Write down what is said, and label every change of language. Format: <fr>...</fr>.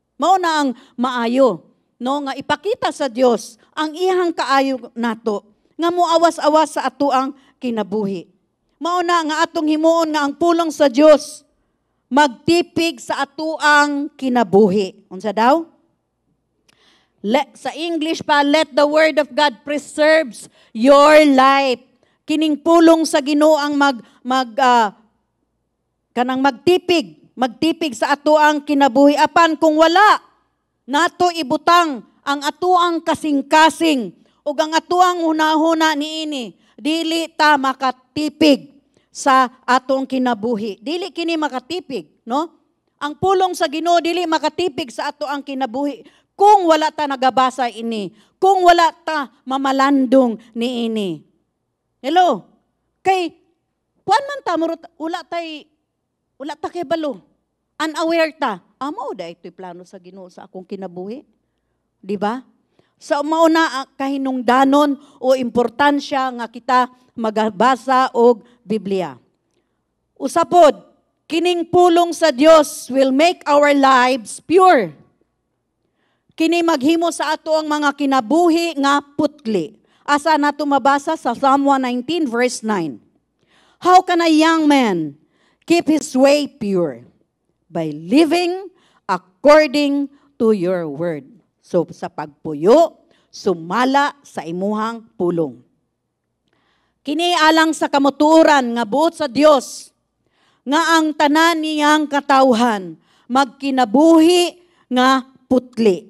<ceb>Mao na ang maayo, no, nga ipakita sa Dios ang iyahang kaayo nato nga muawas-awas sa ato ang kinabuhi. Mao na nga atong himuon nga ang pulong sa Dios magtipig sa ato ang kinabuhi. Unsa daw? Sa English pa,</ceb> <en>let the word of God preserves your life.</en> <ceb>Kining pulong sa Ginoo ang magtipig sa ato ang kinabuhi. Apan kung wala nato ibutang ang ato ang kasing-kasing ug ang ato ang hunahuna niini, dili ta makatipig sa atong kinabuhi. Dili kini makatipig, no? Ang pulong sa Ginoo dili makatipig sa ato ang kinabuhi kung wala ta nagabasa ini, kung wala ta mamalandong niini. Hello? Kay puan man ta murot wala ta kay balo. Unaware ta. Amo da ito'y plano sa Ginoo sa akong kinabuhi. Di ba? Sa mauna kahinungdanon o importansya nga kita magabasa og Biblia. Usapod, kining pulong sa Dios</ceb> <en>will make our lives pure.</en> <ceb>Kini maghimo sa ato ang mga kinabuhi nga putli. Asa nato mabasa sa Psalm 119 verse 9.</ceb> <en>How can a young man keep his way pure? By living according to your word.</en> <ceb>So sa pagpuyo, sumala sa imuhang pulong. Kini alang sa kamuturan nga buot sa Dios nga ang tanan niyang katawhan magkinabuhi nga putli.</ceb>